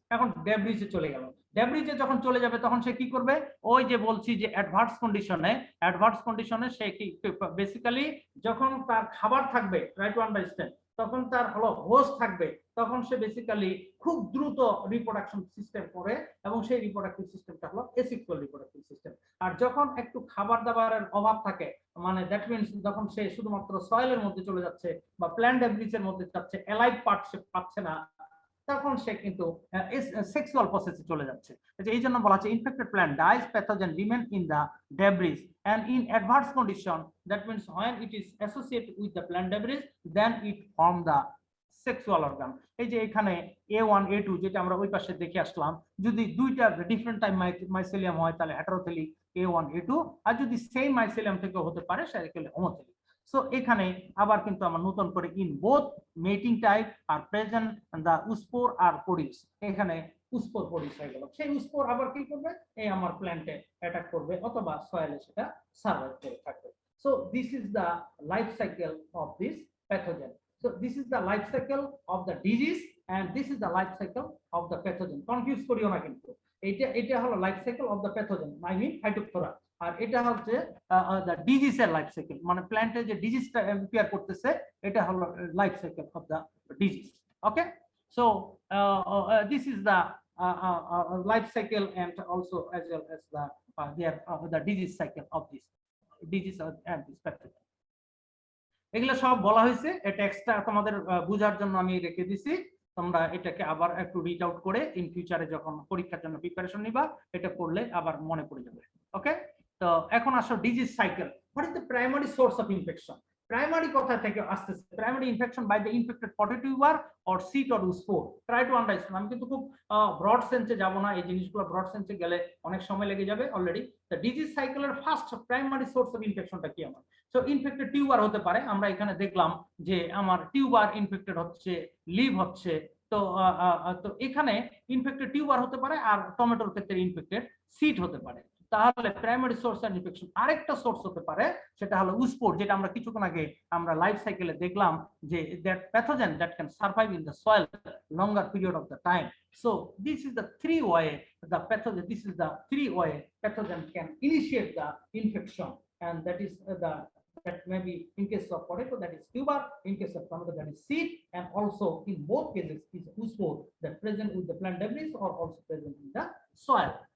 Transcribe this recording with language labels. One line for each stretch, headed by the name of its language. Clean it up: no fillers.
Bangla: এখন ডেব্রিজে চলে গেল, ডেব্রিজে যখন চলে যাবে তখন সে কি করবে, ওই যে বলছি যে অ্যাডভার্স কন্ডিশনে সে কি বেসিক্যালি যখন তার খাবার থাকবে,
English: try to understand,
Bangla: তখন তার হলো হোস্ট থাকবে, তখন সে বেসিক্যালি খুব দ্রুত রিপ্রোডাকশন সিস্টেম করে এবং সেই রিপ্রোডাক্টিভ সিস্টেমটা হলো এসেক্সুয়াল রিপ্রোডাকটিভ সিস্টেম। আর যখন একটু খাবার দাবারের অভাব থাকে, মানে
English: that means
Bangla: যখন সে শুধুমাত্র সয়েলের মধ্যে চলে যাচ্ছে বা প্ল্যান্ট ডেব্রিজের মধ্যে যাচ্ছে, অ্যালাইভ পার্ট সে পাচ্ছে না, তখন সে কিন্তু সেক্সুয়াল প্রসেসে চলে যাচ্ছে। এই জন্য বলা হচ্ছে
English: Infected plant dies, pathogen remain in the debris and in adverse condition, that means when it is associated with the plant debris, then it form the sexual organ.
Bangla: এই যে এখানে A1 A2 যেটা আমরা ওই পাশে দেখে আসলাম, যদি দুইটা ডিফারেন্ট টাইপ মাইসেলিয়াম হয় তাহলে হেটারোথেলিক A1 A2, আর যদি সেম মাইসেলিয়াম থেকে হতে পারে সেটা হোমোথেলিক। সো এখানে আবার কিন্তু আমরা নতুন করে
English: in both mating type are present the oospore are produce,
Bangla: এখানে উস্পোর প্রোডিউস হয়ে গেল, সেই উস্পোর আবার কি করবে, এই আমার প্ল্যান্টে অ্যাটাক করবে অথবা সয়েলে সেটা সার্ভাইভ করে থাকবে।
English: So this is the life cycle of this pathogen. So this is the life cycle of the disease and this is the life cycle of the pathogen.
Bangla: Confuse করিও না কিন্তু, এটা হলো
English: life cycle of the pathogen, I mean phytophthora,
Bangla: আর এটা হচ্ছে the ডিজিজের life cycle, মানে প্ল্যান্টে যে ডিজিজটা appear করতেছে এটা হলো life cycle of the disease.
English: Okay, so this is the life cycle and also as well as the disease cycle of this disease and this pathogen.
Bangla: এগুলো সব বলা হয়েছে, এটা এক্সট্রা তোমাদের বোঝার জন্য আমি রেখে দিছি, তোমরা এটাকে আবার একটু রিড আউট করে ইন ফিউচারে যখন পরীক্ষার জন্য প্রিপারেশন নিবা এটা পড়লে আবার মনে পড়ে যাবে।
English: okay,
Bangla: তো এখন আসো
English: Disease cycle. What is the primary source of infection? Primary
Bangla: কথা থেকে আসতেছে
English: Primary infection by the infected potato tuber or seed or spore. Try to understand,
Bangla: আমি কিন্তু খুব ব্রড সেন্সে যাব না, এই জিনিসগুলো ব্রড সেন্সে গেলে অনেক সময় লেগে যাবে। অলরেডি দ্য ডিজিজ সাইকেলের ফার্স্ট প্রাইমারি সোর্স অফ ইনফেকশনটা কি আমার? সো ইনফেক্টেড টিউবার হতে পারে, আমরা এখানে দেখলাম যে আমার টিউবার ইনফেক্টেড হচ্ছে, লিভ হচ্ছে, তো এখানে ইনফেক্টেড টিউবার হতে পারে, আর টমেটোর ক্ষেত্রে ইনফেক্টেড সিট হতে পারে। তাহলে প্রাইমারি সোর্স অফ ইনফেকশন আরেকটা সোর্স হতে পারে, সেটা হলো উস্পোর, যেটা আমরা কিছুক্ষণ আগে আমরা লাইফ সাইকেলে দেখলাম যে
English: That pathogen that can survive in the soil longer period of the time. So this is the three way the pathogen, this is the three way pathogen can initiate the infection, and that is that may be in case of potato that is tuber, in case of tomato that is seed, and also in both cases is uspore that present with the plant debris or also present in the soil.